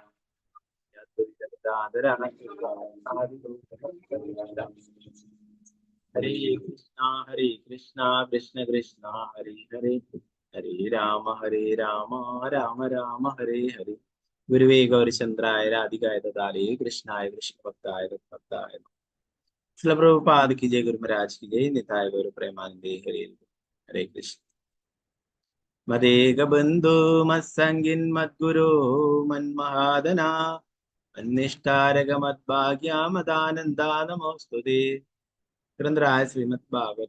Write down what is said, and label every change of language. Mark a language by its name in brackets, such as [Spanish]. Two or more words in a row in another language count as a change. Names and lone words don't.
[Sanskrit] ഹരേ കൃഷ്ണ കൃഷ്ണ കൃഷ്ണ ഹരേ ഹരേ ഹരേ രാമ രാമ രാമ ഹരേ ഹരേ. ഗുരുവേ ഗൗരിചന്ദ്രായ രാധികായ ദാലേ കൃഷ്ണായ കൃഷ്ണഭക്തായ ഭക്തായ ശ്രീല പ്രഭുപാദ [Hindi] की जय, गुरु महाराज की जय, [Bangla] নিতাই গৌর প্রেমানন্দে হরে হরে কৃষ্ণ. [Sanskrit] मदेक बंधु मत्संगिन मद्गुरो मन्महादना अन्निष्ठारक मद्भाग्या मदानंदा नमोस्तुते. [Malayalam] ഗ്രന്ഥരായ ശ്രീമദ് ഭാഗവതം.